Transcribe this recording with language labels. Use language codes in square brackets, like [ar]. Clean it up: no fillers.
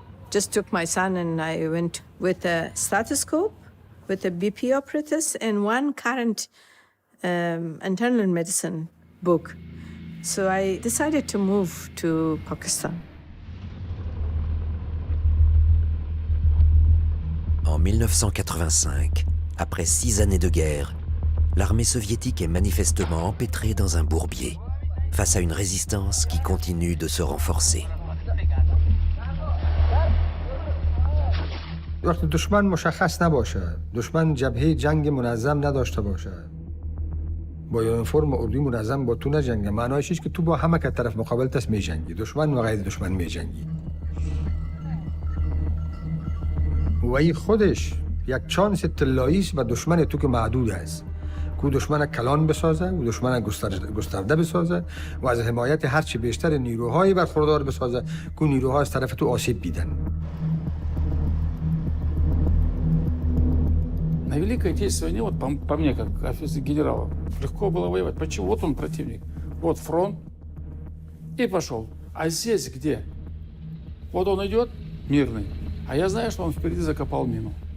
[en] Just took my son and I went with a stethoscope, with a BP apparatus, and one current internal medicine book. So I decided to move to Pakistan. [fr] En 1985, après 6 années de guerre, l'armée soviétique est manifestement empêtrée dans un bourbier, face à une résistance qui continue de se renforcer. [fa] وقتی دشمن مشخص نباشه، دشمن جبهه جنگ منظم نداشته باشه، با یونیفرم اردوی منظم با تو نجنگه، معنایش اینه که تو با همه که طرف مقابل است میجنگی، دشمن و غیر دشمن میجنگی. و این خودش یک چانس طلایی است و دشمن تو که محدود است. که دشمن کلان بسازه و دشمن گسترده بسازه و از حمایت هرچی بیشتر نیروهای برخوردار بسازه که نیروها از طرف تو آسیب دیدن. [ru] На Великой Отечественной войне, вот по мне, как офицер генерала, легко было воевать. Почему? Вот он противник, вот фронт, и пошел. А здесь где? Вот он идет, мирный, а я знаю, что он впереди закопал мину.